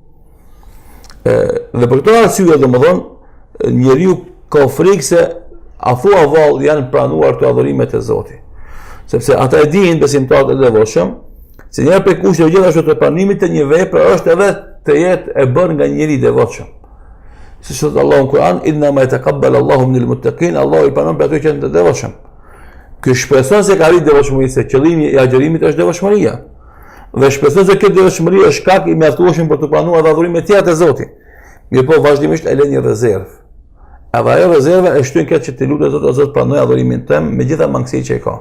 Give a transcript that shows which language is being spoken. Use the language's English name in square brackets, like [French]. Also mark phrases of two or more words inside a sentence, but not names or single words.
[Albanian] Dhe për këtë arsye, domethënë, njeriu ka frikë se afu avall janë pranuar të adhurimet e Zotit. Sepse ata e dinë besimtarët e devotshëm, se njëherë për kushteve gjithashtu të pranimit të një vepre është edhe të jetë e bërë nga njëri i devotshëm. Si thot Allahu në Kur'an, [Arabic] إنما يتقبل الله من المتقين, [Albanian] Allahu i pranon për ato që janë të devotshëm. Ky shpreson se ka arritur devotshmëri, se qëllimi i agjerimit është devotshmëria. Dhe shpreson se këtë devotshmëri është shkak i mjaftueshëm për të pranuar adhurimet tjera të Zotit. Mirëpo vazhdimisht e lën një rezervë. Edhe ajo rezervë e shtyn këtë që të lutet Zot, o Zot pranoj adhurimin tëm me gjitha mangësitë që e ka.